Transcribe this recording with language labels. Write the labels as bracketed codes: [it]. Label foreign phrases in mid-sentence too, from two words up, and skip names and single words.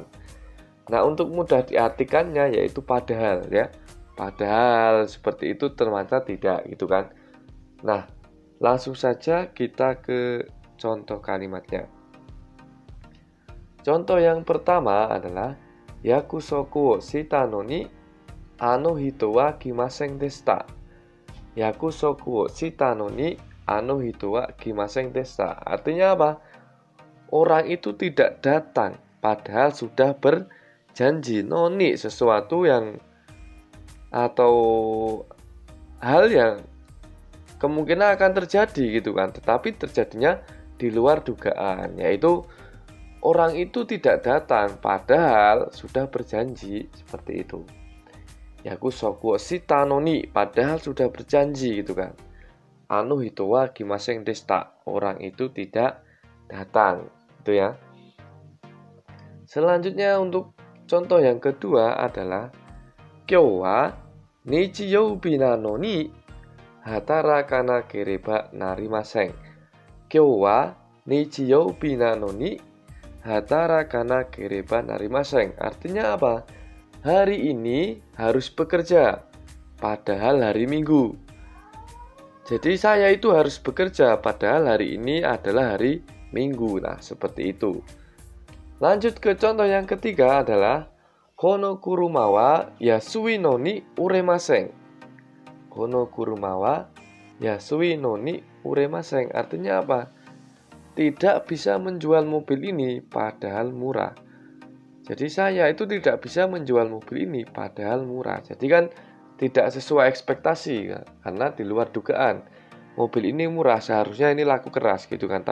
[id] Nah, untuk mudah diartikannya yaitu padahal ya. Padahal seperti itu ternyata tidak gitu kan. Nah, langsung saja kita ke contoh kalimatnya. Contoh yang pertama adalah [ja] 約束をしたのにあの人は来ませんでした. 約束をしたのにあの人は来ませんでした. [id] Artinya apa? Orang itu tidak datang padahal sudah berjanji. Noni sesuatu yang atau hal yang kemungkinan akan terjadi gitu kan, tetapi terjadinya di luar dugaan, yaitu orang itu tidak datang padahal sudah berjanji seperti itu. [ja] 約束をしたのに, [id] padahal sudah berjanji gitu kan. [ja] あの人は来ませんでした, [id] orang itu tidak datang gitu ya. Selanjutnya untuk contoh yang kedua adalah [ja] 今日は日曜日なのに働かなければなりません. 今日は日曜日なのに働かなければなりません. [id] Artinya apa? Hari ini harus bekerja, padahal hari Minggu. Jadi saya itu harus bekerja, padahal hari ini adalah hari Minggu. Nah, seperti itu. Lanjut ke contoh yang ketiga adalah [ja] この車は安いのに売れません. この車は安いのに売れません. [id] Artinya apa? Tidak bisa menjual mobil ini padahal murah. Jadi saya itu tidak bisa menjual mobil ini padahal murah. Jadi kan tidak sesuai ekspektasi karena di luar dugaan. Mobil ini murah, seharusnya ini laku keras gitu kan.